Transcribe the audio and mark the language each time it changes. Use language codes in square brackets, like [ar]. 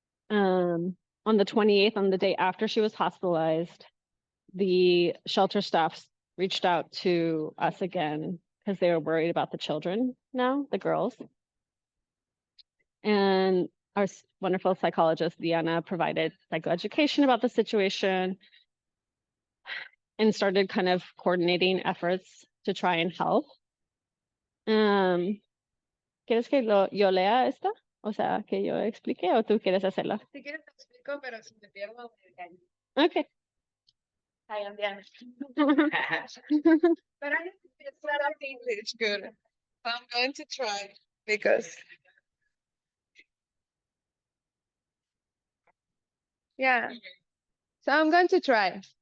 [en] On the 28th, on the day after she was hospitalized, the shelter staff reached out to us again because they were worried about the children now, the girls. And our wonderful psychologist, Diana, provided psychoeducation about the situation and started kind of coordinating efforts to try and help. [es] ¿Quieres que yo lea esta? O sea, que yo explique, o tú quieres hacerla? Si quieres te explico, pero si me pierdo, me engaño. [en] Okay. Hi, I'm Diana. But I it's not English good. So I'm going to try because yeah. So I'm going to try.